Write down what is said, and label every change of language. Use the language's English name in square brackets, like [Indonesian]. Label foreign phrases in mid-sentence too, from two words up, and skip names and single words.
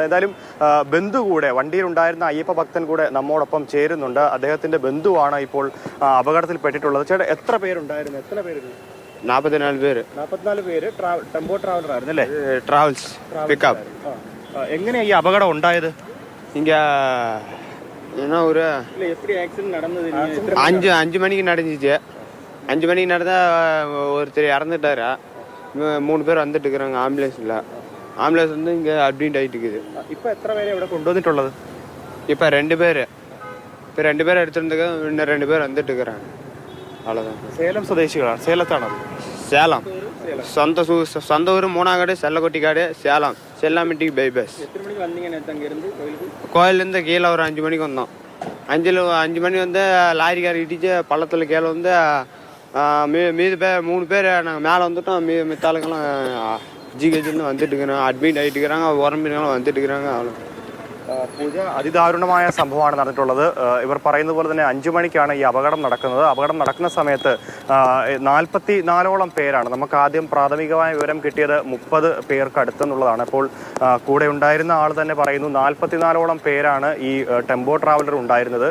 [Malayalam] ഏതായാലും ബന്ധു കൂടെ, വണ്ടിയിലുണ്ടായിരുന്ന അയ്യപ്പ ഭക്തൻ കൂടെ നമ്മോടൊപ്പം ചേരുന്നുണ്ട്. അദ്ദേഹത്തിന്റെ ബന്ധുവാണ് ഇപ്പോൾ അപകടത്തിൽപ്പെട്ടിട്ടുള്ളത്. ചേട്ടാ, എത്ര പേരുണ്ടായിരുന്നു? എത്ര പേര്? 44 പേര്. 44 പേര്. ടെമ്പോ ട്രാവലർ ആയിരുന്നു അല്ലേ? [English] Travels pickup. [Malayalam] എങ്ങനെയാ ഈ അപകടം ഉണ്ടായത്? [Tamil] இங்க என்ன ஒரு எப்படி ஆக்சிடென்ட் நடந்தது? 5 மணிக்கு நடந்துச்சு. 5 மணிக்கு நடந்தா ஒருத்தர் இறந்துட்டாரா. 3 பேர் வந்துட்டு இருக்கிறாங்க ஆம்புலன்ஸ்ல. ஆம்புலன்ஸ் வந்து இங்க அட்மிட் ஆயிட்டு இருக்குது. [Malayalam] ഇപ്പൊ എത്ര പേരെ ഇവിടെ കൊണ്ടുവന്നിട്ടുള്ളത്? [Tamil] இப்ப 2 பேர். இப்ப 2 பேர் எடுத்துருந்துக்க, இன்னும் 2 பேர் வந்துட்டு இருக்கிறாங்க. அவ்வளவுதான். [Malayalam] സേലം സ്വദേശികളാണ്. സേലത്താണത്? [Tamil] சேலம். சொந்த ஊர் மூணாங்காடு, செல்லக்கொட்டிக்காடு, சேலம், செல்லாமிட்டி பைபாஸ். എത്ര மணிக்கு வந்தீங்க நேத்து அங்க இருந்து கோயிலுக்கு? கோயிலேருந்து கீழே ஒரு 5 மணிக்கு வந்தோம். 5 மணி வந்து லாரிக்கார இடிச்சு பள்ளத்தில் கீழே வந்து மீது 3 பேர் நாங்கள் மேலே வந்துட்டோம். மித்தாளுங்கெல்லாம் ஜிஹெச்லேருந்து வந்துட்டு இருக்கிறாங்க, அட்மிட் ஆகிட்டு இருக்கிறாங்க. உடம்பினாலும் வந்துட்டு இருக்கிறாங்க. அவ்வளோ [Malayalam] പൂജ, അതിദാരുണമായ സംഭവമാണ് നടന്നിട്ടുള്ളത്. ഇവർ പറയുന്നത് പോലെ തന്നെ 5 മണിക്കാണ് ഈ അപകടം നടക്കുന്നത്. അപകടം നടക്കുന്ന സമയത്ത് 44ഓളം പേരാണ്. നമുക്ക് ആദ്യം പ്രാഥമികമായ വിവരം കിട്ടിയത് 30 പേർക്ക് അടുത്തെന്നുള്ളതാണ്. അപ്പോൾ കൂടെ ഉണ്ടായിരുന്ന ആൾ തന്നെ പറയുന്നു 44ഓളം പേരാണ് ഈ ടെമ്പോ ട്രാവലർ ഉണ്ടായിരുന്നത്.